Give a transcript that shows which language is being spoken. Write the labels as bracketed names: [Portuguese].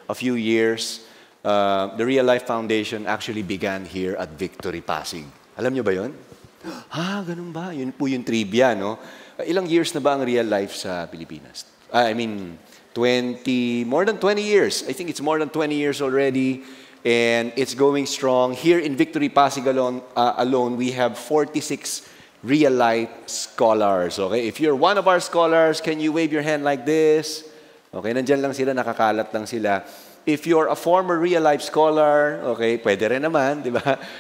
[English] a few years, the Real Life Foundation actually began here at Victory Pasig. [Filipino] Alam nyo ba yun? Ganun ba? Yun po yung trivia, no? Ilang years na ba ang Real Life sa Pilipinas? [English] I mean, more than 20 years. I think it's more than 20 years already, and it's going strong. Here in Victory Pasig alone, we have 46 Real Life scholars. Okay, if you're one of our scholars, can you wave your hand like this? [Filipino] Okay, nandyan lang sila, nakakalat lang sila. [English] If you're a former Real Life scholar, [Filipino] okay, pwede rin naman, di ba?